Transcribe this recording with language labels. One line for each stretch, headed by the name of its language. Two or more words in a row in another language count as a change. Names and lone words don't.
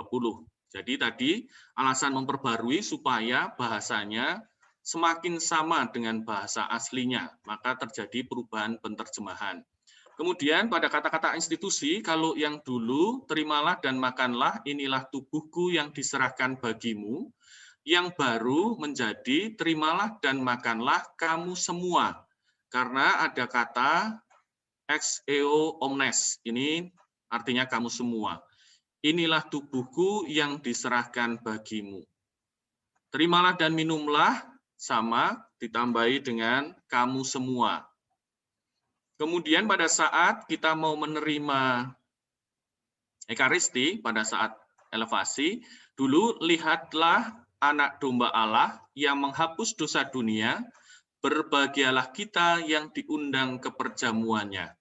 Indonesian: Jadi tadi alasan memperbarui supaya bahasanya semakin sama dengan bahasa aslinya, maka terjadi perubahan penerjemahan. Kemudian pada kata-kata institusi, kalau yang dulu terimalah dan makanlah, inilah tubuhku yang diserahkan bagimu, yang baru menjadi terimalah dan makanlah kamu semua. Karena ada kata
Latin: ex eo omnes,
Indonesian: ini artinya kamu semua. Inilah tubuhku yang diserahkan bagimu. Terimalah dan minumlah, sama ditambahi dengan kamu semua. Kemudian pada saat kita mau menerima Ekaristi, pada saat elevasi, dulu lihatlah anak domba Allah yang menghapus dosa dunia, berbahagialah kita yang diundang ke perjamuannya.